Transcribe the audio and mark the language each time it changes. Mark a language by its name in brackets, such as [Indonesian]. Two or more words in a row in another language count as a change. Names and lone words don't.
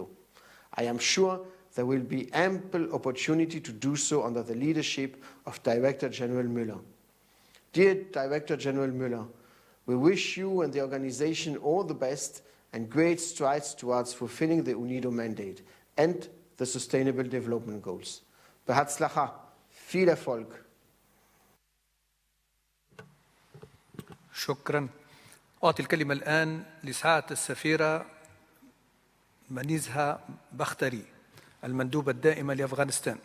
[English] I am sure there will be ample opportunity to do so under the leadership of Director General Müller. Dear Director General Müller, we wish you and the organization all the best and great strides towards fulfilling the UNIDO mandate and the Sustainable Development Goals. [German] Behatzlacha, viel Erfolg. [Arabic] شكرا. أعطي الكلمة الآن لسعادة السفيرة منيزها بختري المندوبة الدائمة لأفغانستان.